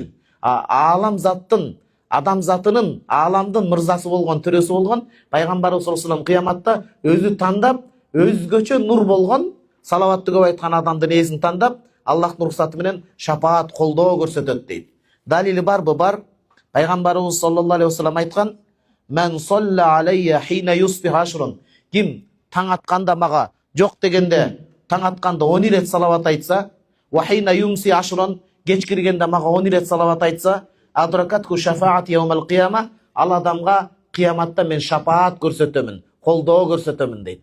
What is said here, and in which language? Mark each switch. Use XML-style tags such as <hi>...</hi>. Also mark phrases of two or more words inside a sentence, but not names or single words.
<ky>Аалам заттын, адам затынын, ааламдын мырзасы болгон, төрөсү болгон пайгамбарыбыз</ky> <ar>صلى الله عليه</ar> <ky>кыяматта өзү тандап, өзгөчө нур болгон, салаватты көп айткан адамдын эсин тандап, Аллахтын уруксаты менен шапаат, колдоо көрсөтөт дейт. Далили барбы? Бар.</ky> <ar>Пайгамбарыбыз صلى الله عليه وسلم айткан: "من صلى علي حين يصبح عشرا."</ar> <ky>Ким таң атканда мага, жок дегенде таң атканда 10 ирет салават айтса,</ky> <ar>"وحين يمسي عشرا."</ar> <ky>Кеч киргенде мага 10 ирет салават айтса,</ky> <ar>"أدركته شفاعتي يوم القيامة."</ar> <ky>Ал адамга кыяматта мен шапаат көрсөтөмүн, колдоо көрсөтөмүн дейт.</ky>